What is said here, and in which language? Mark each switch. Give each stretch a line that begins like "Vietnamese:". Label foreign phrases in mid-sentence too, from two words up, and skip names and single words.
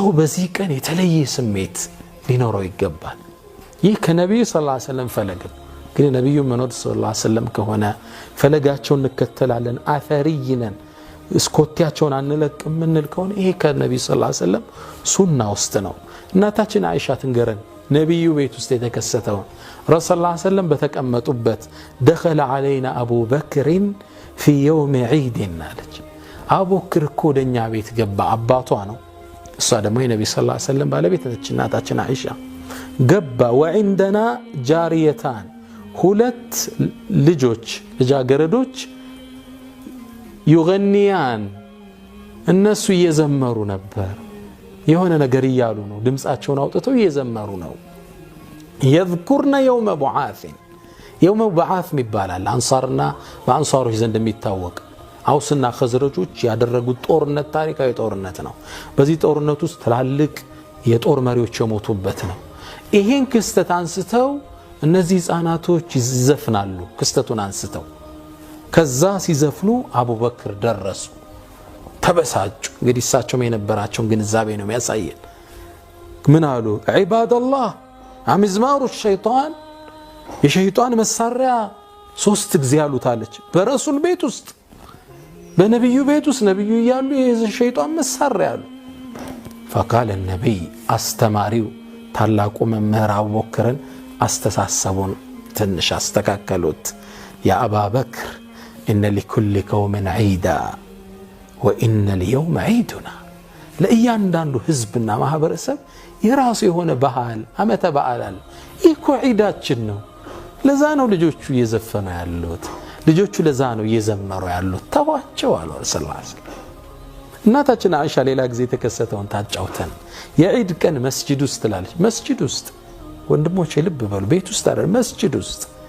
Amharic: በዚህ ቀን የተለየ ስሜት ሊኖረው ይገባል ይህ ከነብዩ
Arabic: صلى الله عليه وسلم
Amharic: ፈለግ ግን ነብዩ መሐመድ
Arabic: صلى الله عليه وسلم
Amharic: ከሆነ ፈለጋቸውን እንከተላለን አፈሪይነን እስኮቲያቸውን አንለቅም ምንል ከሆነ ይሄ ከነብዩ
Arabic: صلى الله عليه وسلم
Amharic: ሱና ውስጥ ነው እናታችን አይሻ ትንገረን ነብዩ ቤት ውስጥ የተከሰተው ረሱላህ
Arabic: صلى الله عليه وسلم
Amharic: በተቀመጡበት
Arabic: دخل علينا ابو بكر في يوم عيد نالج ابو بكر
Amharic: ኮደኛ ቤት ገባ አባቷ ነው እሷ ደግሞ የነብዩ
Arabic: صلى الله عليه وسلم
Amharic: ባለቤት ነች እናታችን አይሻ ገባ
Arabic: وعندنا جاريتان
Amharic: ሁለት ልጆች ልጃገረዶች يغنيان እነሱ እየዘመሩ ነበር የሆነ ነገር ይያሉ ነው ድምጻቸውን አውጥተው እየዘመሩ ነው
Arabic: يذكرن يوم بعاث يوم بعاث
Amharic: ይባላል አንሳርና በአንሳሮች ዘንድ የሚታወቅ አውስና ኸዝረጆች ያደረጉት ጦርነት ታሪካዊ ጦርነት ነው በዚህ ጦርነት ውስጥ ትላልቅ የጦር መሪዎች የሞቱበት ነው ይሄን ክስተት አንስተው እነዚህ ህፃናቶች ይዘፍናሉ ክስተቱን አንስተው ከዛ ሲዘፍኑ አቡበክር ደረሱ ተበሳጩ እንግዲህ እሳቸውም የነበራቸውን ግንዛቤ ነው የሚያሳየን ምን አሉ ዒባደላህ
Arabic: أمزمار الشيطان
Amharic: የሸይጣን መሳሪያ ሶስት ጊዜ አሉታለች በረሱል ቤት ውስጥ በነብዩ ቤት ውስጥ ነብዩ ይያሉ የሸይጣን መሳሪያ አሉ
Arabic: فقال النبي
Amharic: አስተማሪው ታላቁ መምህር አቡበክርን አስተሳሰቡን ትንሽ አስተካከሉት
Arabic: يا أبا بكر إن لكل قوم عيدا وإن اليوم عيدنا
Amharic: ለእያንዳንዱ ህዝብና ማህበረሰብ የራሱ የሆነ ባህል አመተ በዓል ይኮ ዒዳችን ነው ለዛ ነው ልጆቹ እየዘፈኑ ያሉት ልጆቹ ለዛ ነው እየዘመሩ ያሉት ተዋቸው አሉ
Arabic: صلى الله عليه وسلم
Amharic: እናታችን አይሻ ሌላ ጊዜ ተከሰተውን ታጫውተን የዒድ ቀን መስጂድ ውስጥ ትላለች መስጂድ ውስጥ ወንድሞቼ ልብ በሉ ቤት ውስጥ አይደል መስጂድ ውስጥ